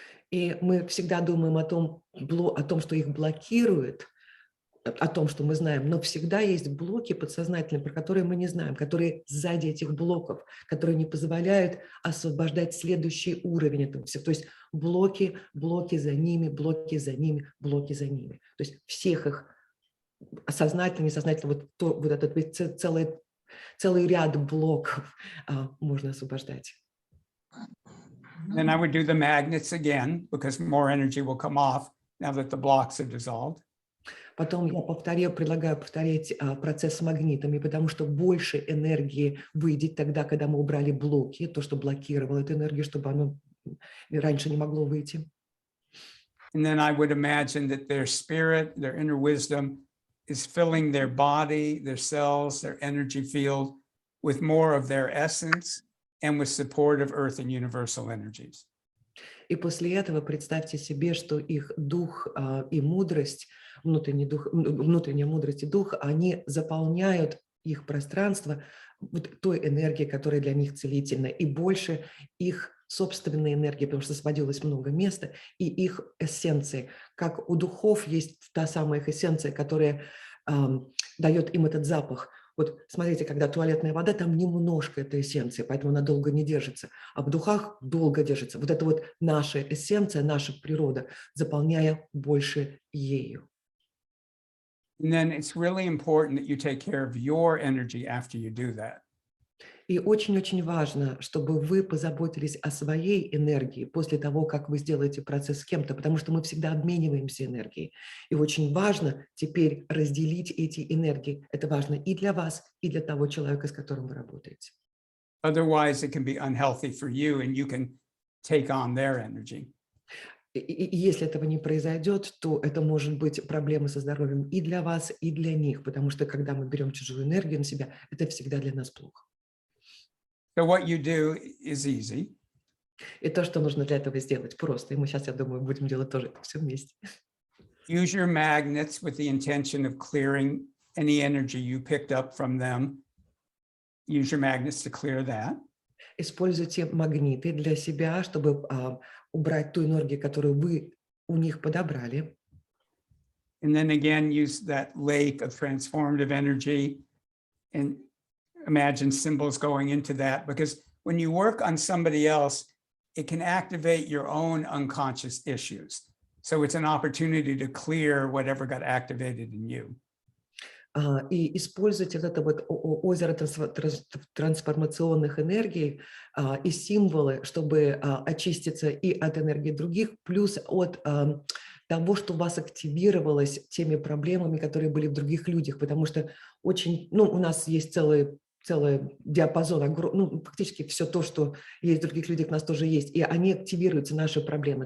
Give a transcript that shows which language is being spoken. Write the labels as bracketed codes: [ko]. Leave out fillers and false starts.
[ru] И мы всегда думаем о том, что их блокирует, о том, что мы знаем, но всегда есть блоки подсознательные, про которые мы не знаем, которые сзади этих блоков, которые не позволяют освобождать следующий уровень этого всего. То есть блоки за ними, блоки за ними, блоки за ними. То есть всех их сознательно, несознательно, вот этот целый ряд блоков можно освобождать. [en] Then I would do the magnets again, because more energy will come off now that the blocks are dissolved. [ru] Потом я предлагаю повторять процесс с магнитами, потому что больше энергии выйдет тогда, когда мы убрали блоки, то, что блокировало эту энергию, чтобы оно раньше не могло выйти. [en] And then I would imagine that their spirit, their inner wisdom is filling their body, their cells, their energy field with more of their essence and with support of earth and universal energies. [ru] И после этого представьте себе, что их дух и мудрость, внутренняя мудрость и дух, они заполняют их пространство вот той энергией, которая для них целительна, и больше их собственной энергии, потому что освободилось много места, и их эссенции. Как у духов есть та самая их эссенция, которая дает им этот запах. Вот смотрите, когда туалетная вода, там немножко этой эссенции, поэтому она долго не держится. А в духах долго держится. Вот это вот наша эссенция, наша природа, заполняя больше ею. [en] And then it's really important that you take care of your energy after you do that. [ru] И очень-очень важно, чтобы вы позаботились о своей энергии после того, как вы сделаете процесс с кем-то, потому что мы всегда обмениваемся энергией. И очень важно теперь разделить эти энергии. Это важно и для вас, и для того человека, с которым вы работаете. [en] Otherwise, it can be unhealthy for you and you can take on their energy. [ru] И если этого не произойдет, то это может быть проблемы со здоровьем и для вас, и для них, потому что когда мы берем чужую энергию на себя, это всегда для нас плохо. [en] So what you do is easy. [ru] И то, что нужно для этого сделать, просто. И мы сейчас, я думаю, будем делать тоже это все вместе. [en] Use your magnets with the intention of clearing any energy you picked up from them. Use your magnets to clear that. [ru] Используйте магниты для себя, чтобы убрать ту энергию, которую вы у них подобрали. [en] And then again, use that lake of transformative energy and imagine symbols going into that, because when you work on somebody else, it can activate your own unconscious issues. So it's an opportunity to clear whatever got activated in you. [ru] И используйте вот это вот озеро трансформационных энергий и символы, чтобы очиститься и от энергии других, плюс от того, что у вас активировалось теми проблемами, которые были в других людях, потому что очень, у нас есть целый диапазон, фактически все то, что есть в других людях, у нас тоже есть, и они активируются, наши проблемы.